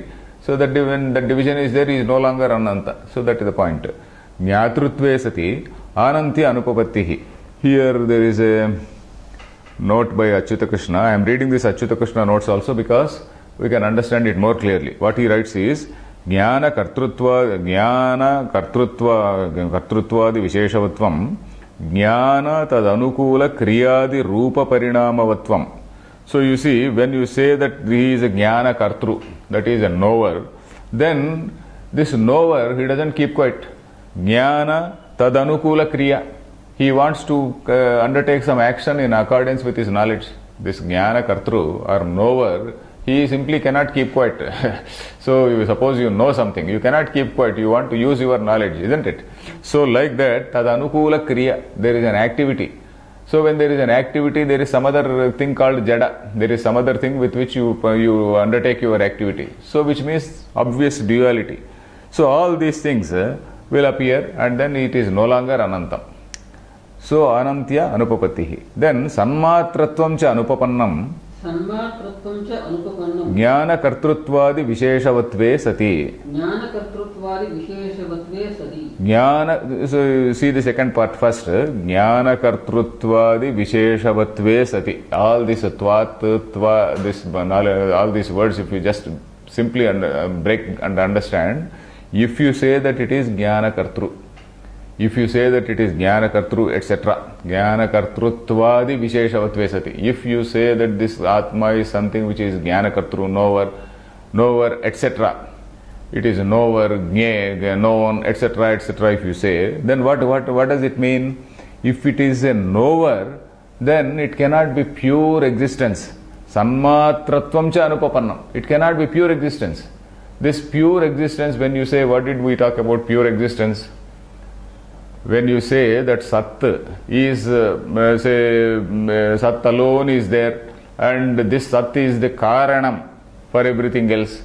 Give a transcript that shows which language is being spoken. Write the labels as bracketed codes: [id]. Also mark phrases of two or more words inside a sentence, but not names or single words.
[en] So that when the division is there, he is no longer Ananta. So that is the point. [sa] Jnatrutve sati Anantya Anupapattihi. [en] Here there is a note by Achyuta Krishna. I am reading this Achyuta Krishna notes also because we can understand it more clearly. What he writes is [sa] Jnana kartrutvadi visheshavatvam Jnana tadanukula kriyadi rupa parinamavatvam. [en] So you see, when you say that he is a [sa] Jnana kartru, [en] that is a knower, then this knower, he doesn't keep quiet. [sa] Jnana tadanukula kriya. [en] He wants to undertake some action in accordance with his knowledge. This Jnana kartru or knower, he simply cannot keep quiet. So suppose you know something, you cannot keep quiet, you want to use your knowledge, isn't it? So like that, [sa] tadanukula kriya, [en] there is an activity. So when there is an activity, there is some other thing called jada. There is some other thing with which you undertake your activity. So which means obvious duality. So all these things will appear and then it is no longer anantam. [sa] So Anantya Anupapattihi. Then Sanmatratvam cha Anupapannam Jnana kartrutvadi visheshavatve sati. [en] So see the second part first. [sa] Jnana kartrutvadi visheshavatve sati. [en] All this tvat, tva, all these words, if you just simply break and understand, if you say that it is [sa] Jnana kartru, [en] if you say that it is [sa] Jnana kartru, [en] etc., [sa] Jnana kartrutvadi visheshavatve sati. [en] If you say that this Atma is something which is [sa] Jnana kartru, [en] knower, etc., it is knower, known, etc., etc., if you say, then what does it mean? If it is a knower, then it cannot be pure existence. [sa] Sanmatratvam cha anupapannam. [en] It cannot be pure existence. This pure existence, when you say, what did we talk about pure existence? When you say that Sat is, Sat alone is there and this Sat is the Karanam for everything else.